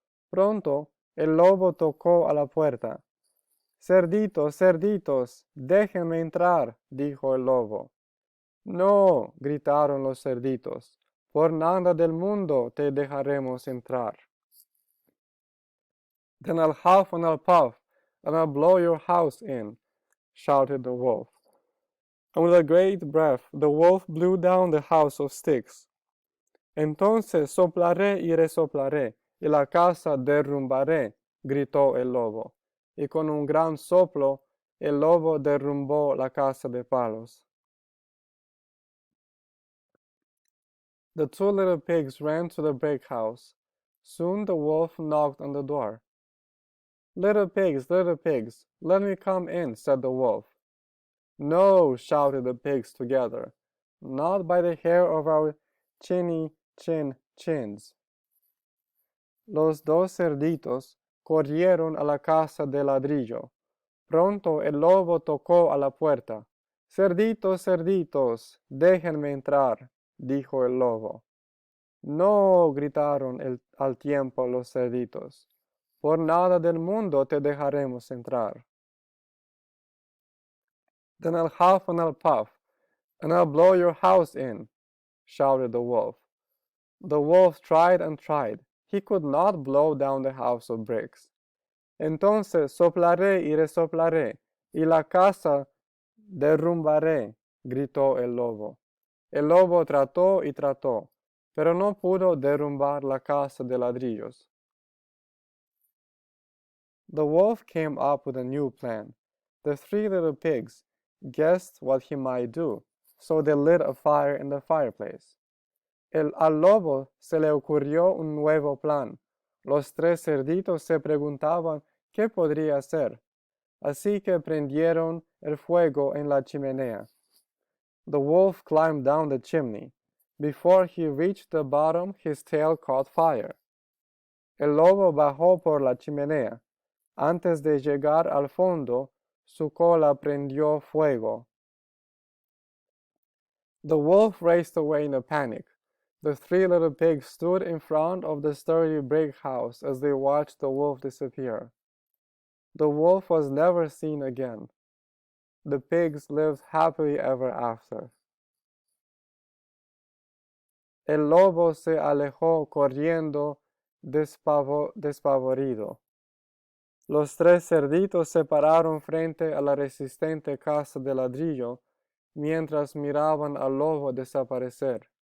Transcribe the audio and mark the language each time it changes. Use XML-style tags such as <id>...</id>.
<es>Pronto el lobo tocó a la puerta. Cerditos, cerditos, déjenme entrar, dijo el lobo. No, gritaron los cerditos, por nada del mundo te dejaremos entrar.</es> <en>Then I'll huff and I'll puff, and I'll blow your house in, shouted the wolf. And with a great breath, the wolf blew down the house of sticks. Entonces soplaré y resoplaré, y la casa derrumbaré, gritó el lobo. Y con un gran soplo, el lobo derrumbó la casa de palos. The two little pigs ran to the brick house. Soon the wolf knocked on the door. Little pigs, let me come in, said the wolf. No, shouted the pigs together, not by the hair of our chins.</en> <es>Los dos cerditos corrieron a la casa de ladrillo. Pronto el lobo tocó a la puerta. Cerditos, cerditos, déjenme entrar, dijo el lobo. No, gritaron al tiempo los cerditos. Por nada del mundo te dejaremos entrar.</es> <en>Then I'll huff and I'll puff, and I'll blow your house in, shouted the wolf. The wolf tried and tried. He could not blow down the house of bricks.</en> <es>Entonces soplaré y resoplaré, y la casa derrumbaré, gritó el lobo. El lobo trató y trató, pero no pudo derrumbar la casa de ladrillos.</es> <en>The wolf came up with a new plan. The three little pigs guessed what he might do, so they lit a fire in the fireplace.</en> <es>Al lobo se le ocurrió un nuevo plan. Los tres cerditos se preguntaban qué podría hacer, así que prendieron el fuego en la chimenea.</es> <en>The wolf climbed down the chimney. Before he reached the bottom, his tail caught fire.</en> <es>El lobo bajó por la chimenea. Antes de llegar al fondo, su cola prendió fuego.</es> <en>The wolf raced away in a panic. The three little pigs stood in front of the sturdy brick house as they watched the wolf disappear. The wolf was never seen again. The pigs lived happily ever after.</en> <es>El lobo se alejó corriendo despavorido. Los tres cerditos se pararon frente a la resistente casa de ladrillo mientras miraban al lobo desaparecer.</es>